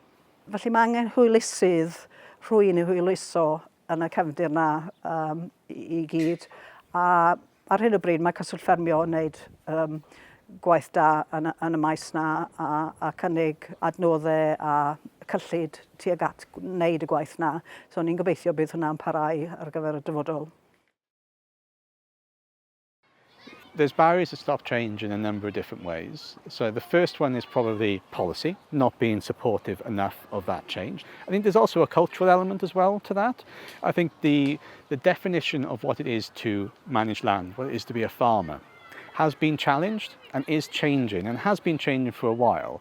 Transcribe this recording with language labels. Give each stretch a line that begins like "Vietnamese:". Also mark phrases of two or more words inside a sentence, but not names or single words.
Welsh: Felly mae angen hwylusydd, rhywun i hwyluso yn y cefndir na i gyd. A ar hyn o bryd mae cyswllt ffermio yn wneud gwaith da yn y maes na a cynnig adnoddau a cyllid tuag at wneud y gwaith na. So ni'n gobeithio bydd hwnna'n parhau ar gyfer y dyfodol.
English: There's barriers to stop change in a number of different ways. So the first one is probably policy, not being supportive enough of that change. I think there's also a cultural element as well to that. I think the definition of what it is to manage land, what it is to be a farmer, has been challenged and is changing and has been changing for a while.